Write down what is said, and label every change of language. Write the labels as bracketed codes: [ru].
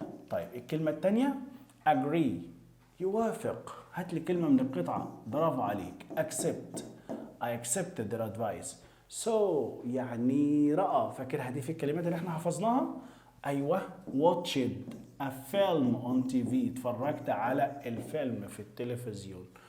[ar] طيب الكلمة التانية agree، يوافق. هات لي كلمة من القطعة، برافو عليك. [en] accept، I accepted their advice. [ar] so يعني رأى، فاكرها دي في الكلمات اللي احنا حفظناها؟ ايوه [en] watched a film on TV، [ar] اتفرجت على الفيلم في التلفزيون.